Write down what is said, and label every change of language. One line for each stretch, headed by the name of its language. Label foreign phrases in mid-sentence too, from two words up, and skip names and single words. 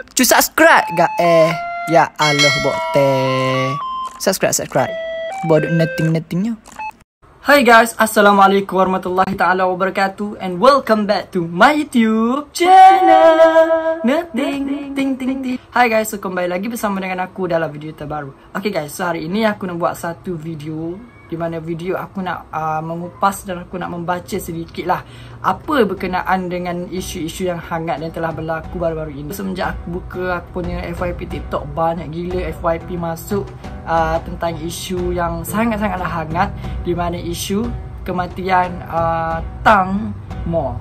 Malay: Cu subscribe gak
Arabic: يا الله
Malay: bote. Subscribe. Bodoh nothingnya.
English: Hi guys,
Arabic: السلام عليكم ورحمة الله تعالى وبركاته,
English: and welcome back to my YouTube channel Nothing ting. Hi guys,
Malay: so kembali lagi bersama dengan aku dalam video terbaru.
English: Okay guys,
Malay: so hari ini aku nak buat satu video, di mana video aku nak mengupas dan aku nak membaca sedikit lah apa berkenaan dengan isu-isu yang hangat dan telah berlaku baru-baru ini. Semenjak aku buka aku punya FYP TikTok, banyak gila FYP masuk tentang isu yang sangat-sangatlah hangat, di mana isu kematian Tang Mo.